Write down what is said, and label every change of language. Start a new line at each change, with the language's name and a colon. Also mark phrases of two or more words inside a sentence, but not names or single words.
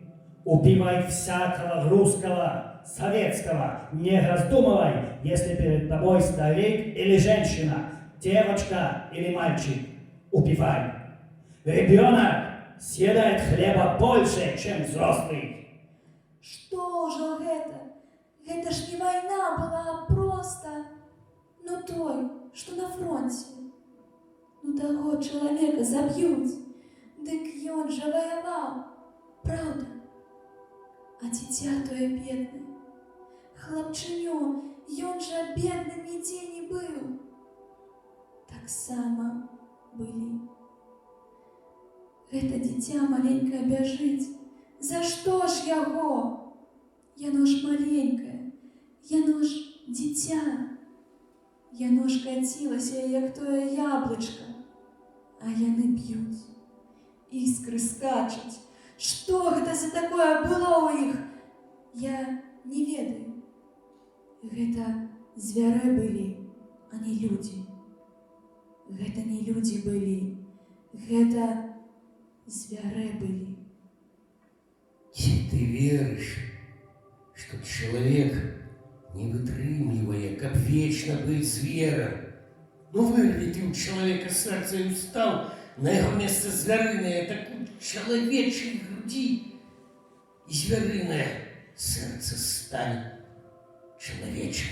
Russian: Убивай всякого русского, советского. Не раздумывай, если перед тобой старик или женщина, девочка или мальчик. Убивай. Ребенок съедает хлеба больше, чем взрослый. Что же гэта? Гэта ж не война была, а просто, ну той, что на фронте. Ну того человека забьют,
Belarusian: дык ён же
Russian: воевал, правда?
Belarusian: А дитя тое бедное, хлопчынё, ён же бедным нигде не был.
Russian: Так само были.
Belarusian: Гэта дитя маленькое бяжыць. За что ж яго? Яно ж маленькое, яно ж дитя. Яно ж кацілася, як тое яблычко, а яны б'юць. Іскры скачуць. Што гэта за такое было ў іх? Я не ведаю. Гэта звяры былі, а не людзі. Гэта не людзі былі, гэта звяры былі.
Russian: Чи ты веришь, что человек, не вытрымливая, как вечно быть звером, ну вырви ты у человека сердце и устал, на его место звериное, так у человечьей груди и звериное сердце станет человечьим.